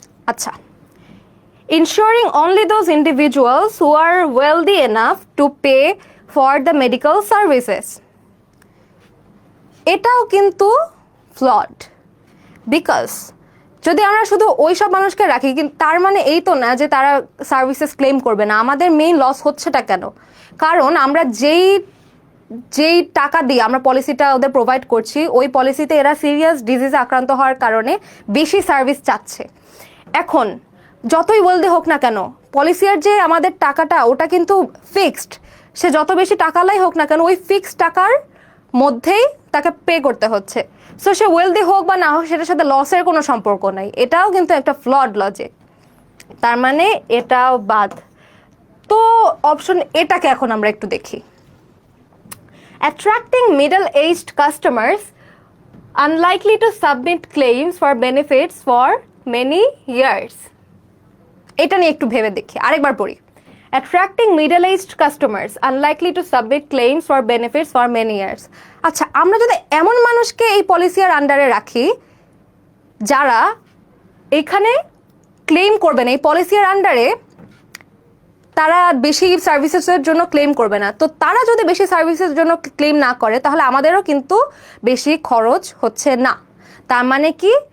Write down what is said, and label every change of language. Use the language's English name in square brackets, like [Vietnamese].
[English] আচ্ছা, ensuring only those individuals who are wealthy enough to pay for the medical services. [Bangla] এটাও কিন্তু flood, because যদি আমরা শুধু ওই সব মানুষকে রাখি, কিন্তু তার মানে এই তো না যে তারা সার্ভিসেস ক্লেম করবে না। আমাদের মেইন লস হচ্ছেটা কেন? কারণ আমরা যেই টাকা দিয়ে আমরা পলিসিটা ওদের প্রোভাইড করছি, ওই পলিসিতে এরা সিরিয়াস ডিজিজে আক্রান্ত হওয়ার কারণে বেশি সার্ভিস চাচ্ছে। এখন যতই ওয়েলদি হোক না কেন, পলিসিয়ার যে আমাদের টাকাটা ওটা কিন্তু ফিক্সড। সে যত বেশি টাকালাই হোক না কেন ওই ফিক্সড টাকার মধ্যেই তাকে পে করতে হচ্ছে। সো সে ওয়েলদি হোক বা না হোক সেটার সাথে লসের কোনো সম্পর্ক নাই। এটাও কিন্তু একটা ফ্লড লজিক, তার মানে এটাও বাদ। তো অপশন এটাকে এখন আমরা একটু দেখি, [English] attracting middle-aged customers unlikely to submit claims for benefits for many years. [Bangla] এটা নিয়ে একটু ভেবে দেখি, আরেকবার পড়ি, [English] attracting middle-aged customers unlikely to submit claims for benefits for many years. [Bangla] আচ্ছা, আমরা যদি এমন মানুষকে এই পলিসির আন্ডারে রাখি যারা এখানে ক্লেম করবে না, এই পলিসির আন্ডারে তারা বেশি সার্ভিসেসের জন্য ক্লেম করবে না, তো তারা যদি বেশি সার্ভিসের জন্য ক্লেম না করে তাহলে আমাদেরও কিন্তু বেশি খরচ হচ্ছে না। তার মানে কি?